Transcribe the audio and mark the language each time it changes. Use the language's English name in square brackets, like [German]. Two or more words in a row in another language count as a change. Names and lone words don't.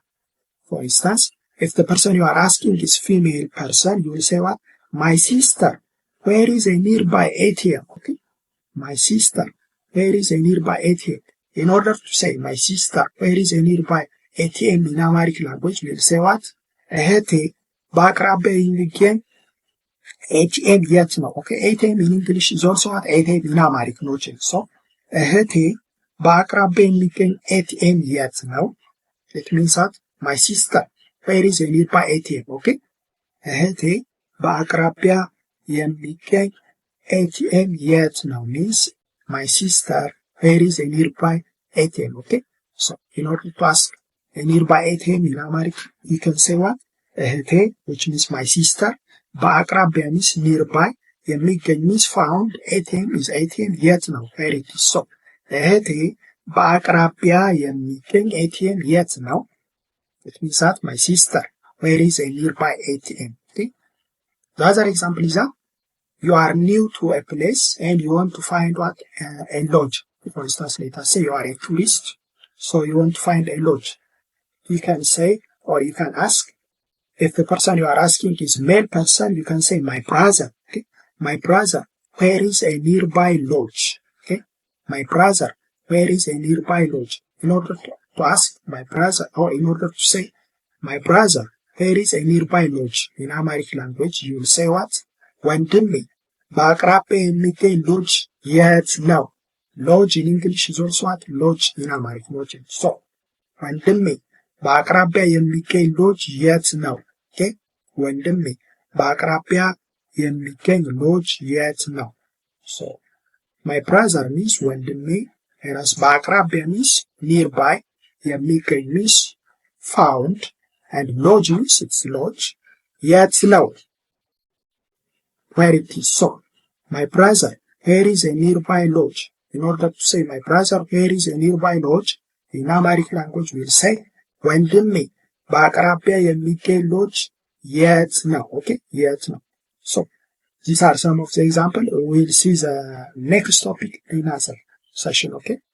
[English] For instance, if the person you are asking is female person, you will say what? My sister, where is a nearby ATM? Okay? My sister, where is a nearby ATM? In order to say my sister, where is a nearby ATM in Amharic language, we will say what? [Amharic] እህቴ በአቅራቢያ የሚገኝ ATM የት ነው? [English] Okay? ATM in English is also what? ATM in Amharic, no change. So, [Amharic] እህቴ በአቅራቢያ የሚገኝ ATM የት ነው? [English] It means that my sister, where is a nearby ATM? Okay? [Amharic] እህቴ በአቅራቢያ የሚገኝ ATM የት ነው [English] means my sister, where is a nearby ATM? Okay? So, in order to ask a nearby ATM in Amharic, you can say what? እህቴ, which means my sister. በአቅራቢያ means nearby. የሚገኝ means found. ATM is ATM [Amharic] የት ነው? [English] Where it is. So, [Amharic] እህቴ በአቅራቢያ የሚገኝ ATM የት ነው? [English] It means that my sister, where is a nearby ATM? Okay? The other example is that you are new to a place and you want to find what? A lodge. For instance, let us say you are a tourist, so you want to find a lodge. You can say, or you can ask, if the person you are asking is male person, you can say my brother. Okay? My brother, where is a nearby lodge? Okay? My brother, where is a nearby lodge? In order to ask my brother, or in order to say my brother, where is a nearby lodge? In Amharic language, you will say what? [Amharic] ወንድሜ በአቅራቢያ የሚገኝ lodge የት ነው? [English] Lodge in English is also what? Lodge in Amharic, lodge. So, [Amharic] ወንድሜ በአቅራቢያ የሚገኝ lodge የት ነው? Okay? ወንድሜ በአቅራቢያ የሚገኝ lodge የት ነው? [English] So my brother means ወንድሜ whereas በአቅራቢያ means nearby የሚገኝ means found and lodge means it's lodge [Amharic] የት ነው [English] where it is. So my brother here is a nearby lodge. In order to say my brother here is a nearby lodge in Amharic language we'll say [Amharic] ወንድሜ በአቅራቢያ የሚገኝ lodge የት ነው. Okay, የት ነው. [English] So these are some of the examples. We'll see the next topic in another session. Okay.